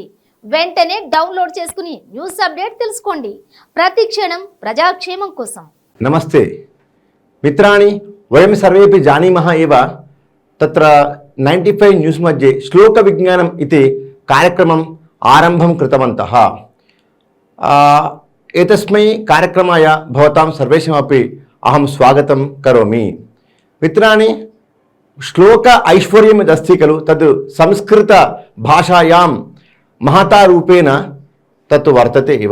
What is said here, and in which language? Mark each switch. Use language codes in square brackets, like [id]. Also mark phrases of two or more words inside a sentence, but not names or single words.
[te] వెంటనే డౌన్లోడ్ చేసుకుని న్యూస్ అప్డేట్ తెలుసుకోండి. ప్రతి క్షణం ప్రజాక్షేమం కోసం. [sa] నమస్తే మిత్రాణి, వయం సర్వేపి జానీమః ఏవ తత్ర 95 న్యూస్ मध्ये శ్లోక విజ్ఞానం इति కార్యక్రమం ఆరంభం కృతవంతః. एतस्मै कार्यक्रमाय भवतां सर्वेषामपि अहं स्वागतं करोमि. मित्राणि, श्लोक ऐश्वर्यम् यदस्ति खलु तद् संस्कृतभाषायां महता रूपेण तत् वर्तते एव.